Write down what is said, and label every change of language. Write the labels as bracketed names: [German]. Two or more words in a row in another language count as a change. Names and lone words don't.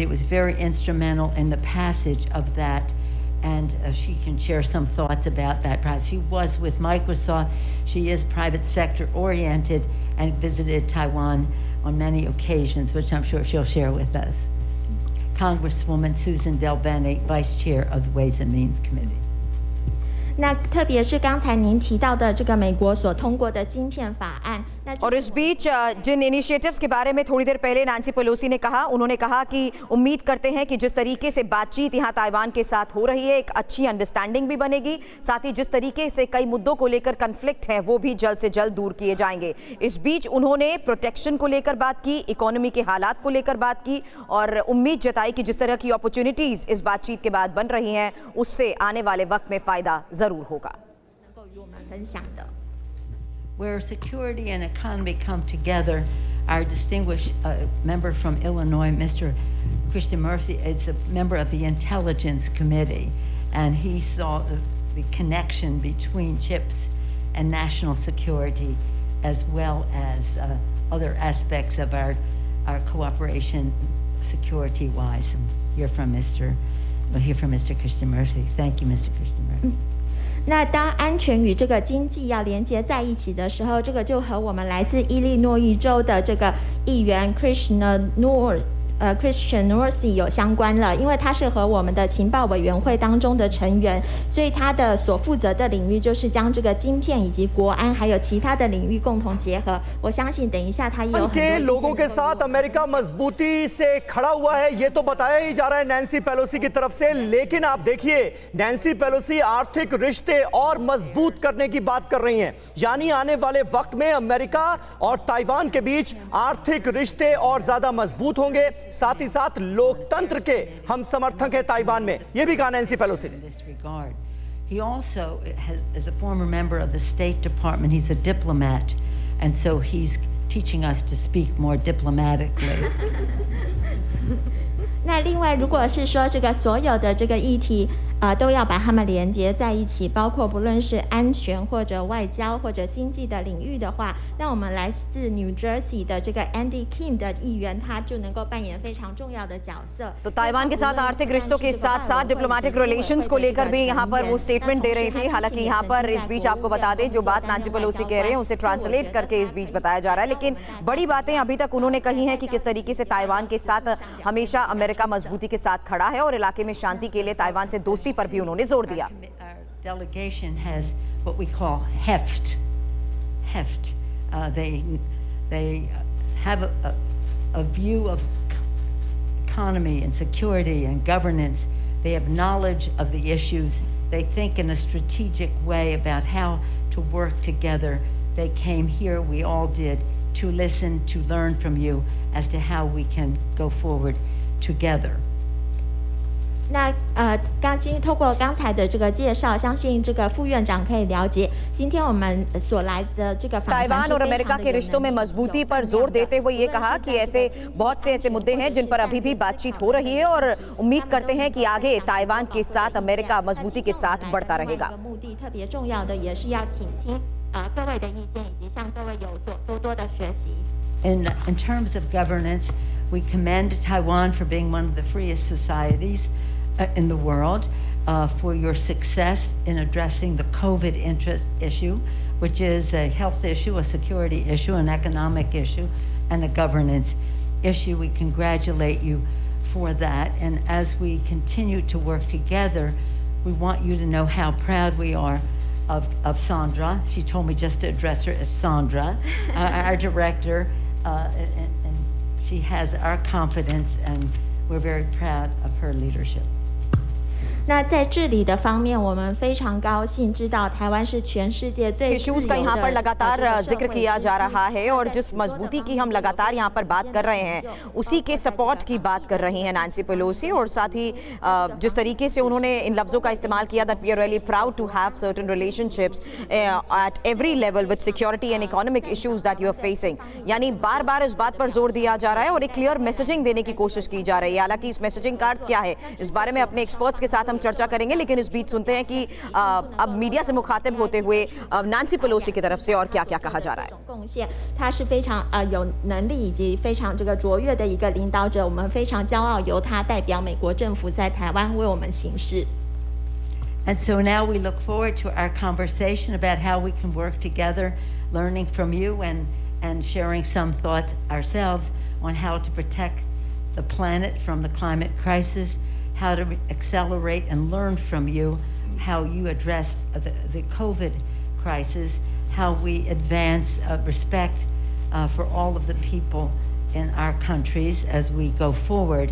[English] It was very instrumental in the passage of that, and she can share some thoughts about that process. She was with Microsoft. She is private sector oriented and visited Taiwan on many occasions, which I'm sure she'll share with us. Congresswoman Susan Delbene, Vice Chair of the Ways and Means Committee. [Chinese] 那特别是刚才您提到的这个美国所通过的晶片法案，那 [Hindi] और इस बीच जिन इनिशिएटिव्स के बारे में थोड़ी देर पहले नैंसी पेलोसी ने कहा, उन्होंने कहा कि उम्मीद करते हैं कि जिस तरीके से बातचीत यहां ताइवान के साथ हो रही है, एक अच्छी अंडरस्टैंडिंग भी बनेगी, साथ ही जिस तरीके से कई मुद्दों को लेकर कन्फ्लिक्ट है वो भी जल्द से जल्द दूर किए जाएंगे। इस बीच उन्होंने प्रोटेक्शन को लेकर बात की, इकोनॉमी के हालात को लेकर बात की और उम्मीद जताई कि जिस तरह की अपॉर्चुनिटीज इस बातचीत के बाद बन रही हैं, उससे आने वाले वक्त में फायदा जरूर होगा। [English] Where security and economy come together, our distinguished member from Illinois, Mr. Christian Murphy, is a member of the Intelligence Committee, and he saw the connection between chips and national security, as well as other aspects of our cooperation security-wise. We'll hear from Mr. Christian Murphy. Thank you, Mr. Christian Murphy. [Chinese] 那当安全与这个经济要连接在一起的时候，这个就和我们来自伊利诺伊州的这个议员 Christian Northey 有相关了，因为他是和我们的情报委员会当中的成员，所以他的所负责的领域就是将这个晶片以及国安还有其他的领域共同结合。我相信等一下他也有很多意见。 [Hindi] लोगों के साथ अमेरिका मजबूती से खड़ा हुआ है, ये तो बताया ही जा रहा है नैंसी पेलोसी की तरफ से, लेकिन आप देखिए नैंसी पेलोसी आर्थिक रिश्ते और मजबूत करने की बात कर रही हैं, यानी आने वाले वक्त में अमेरिका और ताइवान के बीच आर्थिक रिश्ते और ज्यादा मजबूत होंगे, साथ ही साथ लोकतंत्र के हम समर्थक हैं ताइवान में, यह भी कहा नैंसी पेलोसी ने। [English] He also is a former member of the State Department. He's a diplomat, and so he's teaching us to speak more diplomatically. [Chinese] 那另外，如果是说这个所有的这个议题都要把它们连接在一起，包括不论是安全或者外交或者经济的领域的话，那我们来自 New Jersey 的这个 Andy Kim 的议员，他就能够扮演非常重要的角色。 [Hindi] तो ताइवान के साथ आर्थिक रिश्तों के साथ साथ [English] diplomatic relations [Hindi] को लेकर भी यहाँ पर वो स्टेटमेंट दे रही थी। हालांकि यहाँ पर इस बीच आपको बता दें, जो बात नैंसी पेलोसी कह रहे हैं उसे ट्रांसलेट करके इस बीच बताया जा रहा है, लेकिन बड़ी बातें अभी तक उन्होंने कही हैं कि किस तरीके से ताइवान के साथ हमेशा अमेरिका मजबूती के साथ खड़ा है और इलाके में शांति के लिए ताइवान से दोस्ती पर भी उन्होंने जोर दिया। [English] Our delegation has what we call heft. They have a view of economy and security and governance. They have knowledge of the issues. They think in a strategic way about how to work together. They came here, we all did, to listen, to learn from you as to how we can go forward together. [Chinese] 那透过刚才的这个介绍，相信这个副院长可以了解，今天我们所来的这个访谈是非常的有能力。 [Hindi] ताइवान और अमेरिका के रिश्तों में मजबूती पर जोर देते हुए ये कहा कि ऐसे बहुत से ऐसे मुद्दे हैं जिन पर अभी भी बातचीत हो रही है और उम्मीद करते हैं कि आगे ताइवान के साथ अमेरिका मजबूती के साथ बढ़ता रहेगा। [Chinese] 目的特别重要的也是要倾听各位的意见，以及向各位有所多多的学习。 [English] In terms of governance, we commend Taiwan for being one of the freest societies in the world, for your success in addressing the COVID issue, which is a health issue, a security issue, an economic issue, and a governance issue. We congratulate you for that. And as we continue to work together, we want you to know how proud we are of Sandra. She told me just to address her as Sandra, our director, and she has our confidence, and we're very proud of her leadership. [Chinese] 那在治理的方面，我们非常高興知道台灣是全世界最自由的 [Hindi] इश्यूज का यहाँ पर लगातार जिक्र किया जा रहा है और जिस मजबूती की हम लगातार यहाँ पर बात कर रहे हैं, उसी के सपोर्ट की बात कर रही हैं नैंसी पेलोसी, और साथ ही जिस तरीके से उन्होंने इन लफ्ज़ों का इस्तेमाल किया [English] that we are really proud to have certain relationships at every level with security and economic issues that you are facing, [Hindi] यानी बार बार इस बात पर जोर दिया जा रहा है और एक [English] clear messaging [Hindi] देने की कोशिश की जा रही है। हालांकि इस मैसेजिंग का अर्थ क्या है, इस बारे में अपने एक्सपर्ट्स के साथ हम चर्चा करेंगे, लेकिन इस बीच सुनते हैं कि अब मीडिया से मुखातिब होते हुए नैंसी पेलोसी की तरफ से और क्या-क्या कहा जा रहा है। [Chinese] 贡献，他是非常有能力以及非常这个卓越的一个领导者，我们非常骄傲由他代表美国政府在台湾为我们行事。 [English] And so now we look forward to our conversation about how we can work together, learning from you and sharing some thoughts ourselves on how to protect the planet from the climate crisis, how to accelerate and learn from you how you addressed the COVID crisis, how we advance respect for all of the people in our countries as we go forward.